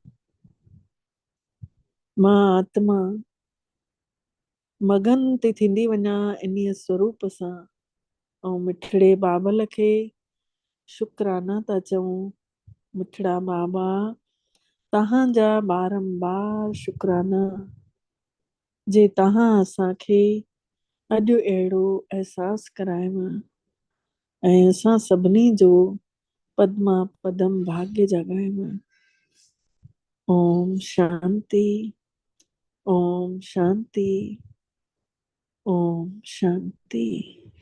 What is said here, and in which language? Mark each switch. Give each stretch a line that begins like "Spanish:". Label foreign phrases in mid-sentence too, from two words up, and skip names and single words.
Sindhi: मां आत्मा मगन थी थींदी वञा इन्हीअ स्वरूप सां ऐं मिठड़े बाबल खे शुकराना था चऊं। मिठड़ा बाबा तव्हांजा बारंबार शुकराना जे तव्हां असांखे अॼु अहिड़ो अहसासु करायव ऐं असां सभिनी जो पद्मा पदम भाग्य जगायव। ओम शांति, ओम शांति, ओम शांति।